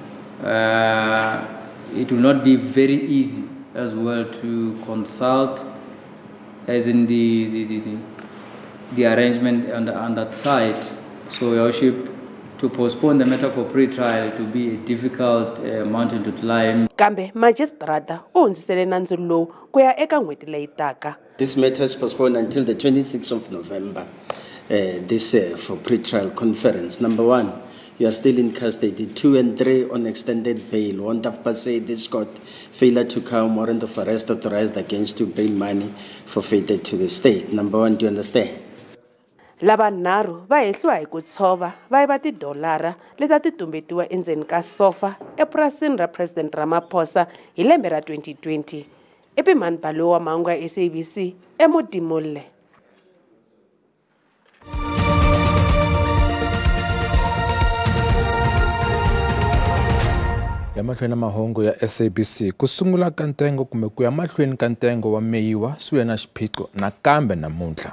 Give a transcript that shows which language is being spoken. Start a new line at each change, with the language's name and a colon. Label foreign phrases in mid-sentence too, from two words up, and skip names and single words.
English: It will not be very easy as well to consult, as in the arrangement on that side. So, your worship, to postpone the matter for pre-trial to be a difficult mountain to climb.
Tsonga: Kambe magistrata u hundzisele nandzu lowu ku ya eka n'hweti leyi taka.
English: This matter is postponed until the 26th of November. For pre-trial conference. Number 1, you are still in custody. 2 and 3 on extended bail. 1 of per se this court failure to come, warrant of arrest authorized against you, bail money forfeited to the state. Number 1, do you understand?
Tsonga: Lava nharhu va hehliwa hi ku tshova va yiva $1 leta ti tumbetiwa endzeni ka sofa epurasini ra President Ramaphosa hi lembe ra 2020. Ipimani Paloyi wa Mahungu ya SABC eModimolle. Ya mahlweni mahungu ya SABC ku sungula ka ntengo kumbe ku ya mahlweni ka ntengo wa meyiwa swi ve na xiphiqo nakambe namuntlha.